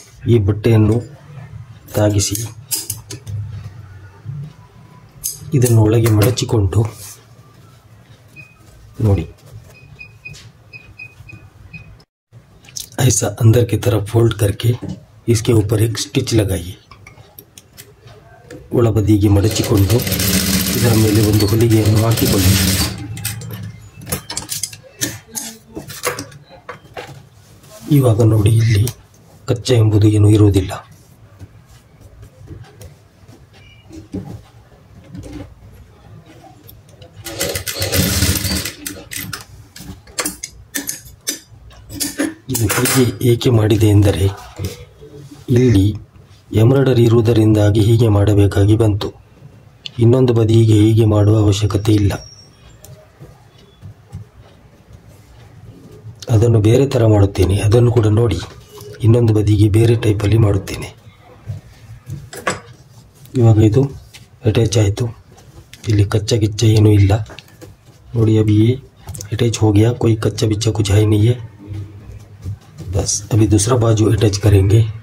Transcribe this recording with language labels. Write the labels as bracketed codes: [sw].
[hi] ये [kn] ಬಟ್ಟೆಯನ್ನು ತಾಗಿಸಿ ಇದನ್ನು ಒಳಗೆ ಮಡಚಿಕೊಂಡು ನೋಡಿ, [hi] ऐसा अंदर की तरफ फोल्ड करके इसके ऊपर एक स्टिच लगाइए। [kn] ಒಳಬದಿಗೆ ಮಡಚಿಕೊಂಡು ಇದರ ಮೇಲೆ ಒಂದು ಹೊಲಿಗೆಯನ್ನು ಹಾಕಿಕೊಳ್ಳಿ। ಇವಾಗ ನೋಡಿ, ಇಲ್ಲಿ ಕಚ್ಚಾ ಎಂಬುದು ಏನು ಇರುವುದಿಲ್ಲ। ಇದು ಹೀಗೆ ಏಕೆ ಮಾಡಿದೆ ಎಂದರೆ, ಇಲ್ಲಿ ಎಂಬ್ರಾಯ್ಡರಿ ಇರುವುದರಿಂದಾಗಿ ಹೀಗೆ ಮಾಡಬೇಕಾಗಿ ಬಂತು। ಇನ್ನೊಂದು ಬದಿಗೆ ಹೀಗೆ ಮಾಡುವ ಅವಶ್ಯಕತೆ ಇಲ್ಲ, ಅದನ್ನು ಬೇರೆ ಥರ ಮಾಡುತ್ತೇನೆ, ಅದನ್ನು ಕೂಡ ನೋಡಿ। ಇನ್ನೊಂದು ಬದಿಗೆ ಬೇರೆ ಟೈಪಲ್ಲಿ ಮಾಡುತ್ತೇನೆ। ಇವಾಗ ಇದು ಅಟ್ಯಾಚ್ ಆಯಿತು, ಇಲ್ಲಿ ಕಚ್ಚಾ ಗಿಚ್ಚ ಏನೂ ಇಲ್ಲ ನೋಡಿ। [hi] अभी ये अटैच हो गया, कोई कच्चा बिच्चा कुछ है नहीं है। बस अभी दूसरा बाजू अटैच करेंगे।